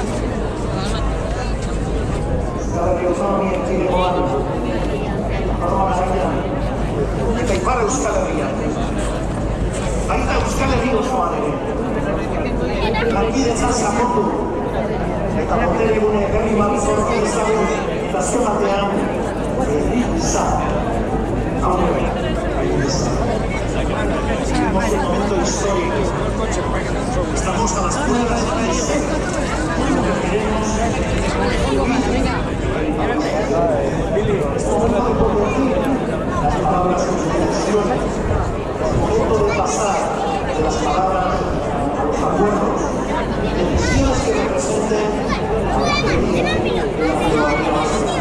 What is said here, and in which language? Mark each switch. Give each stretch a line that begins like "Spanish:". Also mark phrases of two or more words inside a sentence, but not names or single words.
Basque: Euskal Herri autonomia erkidegoan, Nafarroa garaian, eta Ipar Euskal Herrian. Baita Euskal Herri osoan ere. Lankidetzan sakondu eta boteregune berri bat sortu dezagun eta azken batean gisa aurrera egin dezagun.
Spanish: Vivimos un momento histórico. Estamos a las puertas de ese lo que queremos vivir. Es momento de convertir las palabras en soluciones. Es momento de pasar de las palabras a los acuerdos, decisiones que representen a la mayoría de la ciudadanía.